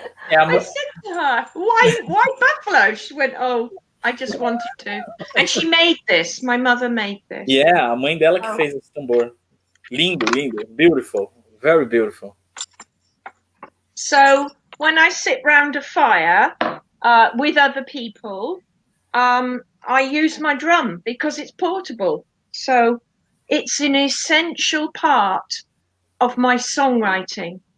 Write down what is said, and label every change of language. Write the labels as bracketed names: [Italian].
[English] I said to her, why buffalo? She went, oh, I just wanted to. And she made this. My mother made this. [Portuguese] Yeah, a mãe dela que fez esse tambor. [English] Lindo. Beautiful. Very beautiful. So when I sit round a fire with other people, I use my drum because it's portable. So it's an essential part of my songwriting.